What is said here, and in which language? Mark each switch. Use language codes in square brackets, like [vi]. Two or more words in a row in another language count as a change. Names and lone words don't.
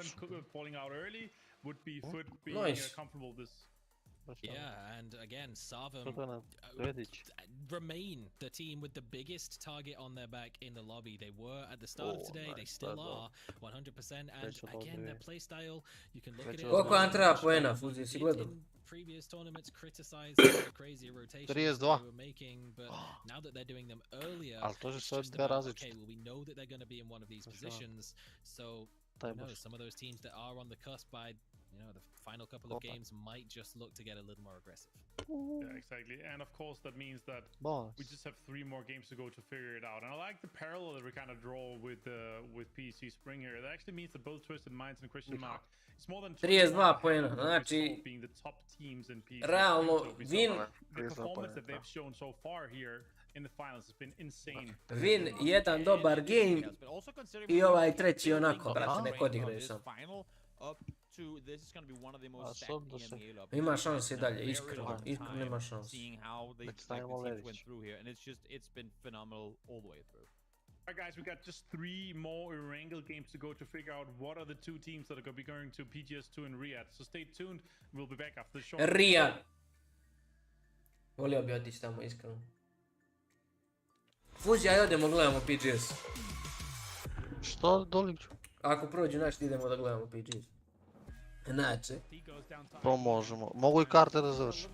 [en] Falling out early would be Food being comfortable this. Yeah, and again, Savim remain the team with the biggest target on their back in the lobby. They were at the start of today, they still are 100%, and again, their playstyle, you can look at it. [bs] Koliko vam treba poena, Fuzi, si gledao? [en] Previous tournaments criticized the crazy rotations they were making, but now that they're doing them earlier, it's just about, okay, well, we know that they're going to be in one of these positions, so who knows, some of those teams that are on the cusp by the final couple of games might just look to get a little more aggressive. Yeah, exactly. And of course, that means that we just have 3 more games to go to figure it out. And I like the parallel that we kind of draw with PC Spring here. That actually means that both Twisted Minds and Question Mark, it's more than [bs] 32 poena, znači [en] being the top teams in PC. [bs] Realno, Vin, [en] the performance that they've shown so far here in the finals has been insane. [bs] Vin, jedan dobar game I ovaj treći onako, brate, nek odigraju sam. [en] This is going to be one of the most stacked EMEA lobbies. [bs] Ima šanse I dalje, iskreno nema šanse. [en] Seeing how the teams went through here, and it's been phenomenal all the way through. Alright guys, we got just 3 more Erangel games to go to figure out what are the 2 teams that are going to be going to PGS2 in Riyadh. So stay tuned, we'll be back after the show. Riyadh! [bs] Volio bi otići tamo, iskreno. Fuzi, aj odemo gledamo PGS. Što doliću? Ako prođu naš, idemo da gledamo PGS. Znači. To možemo. Mogu I karte da završim.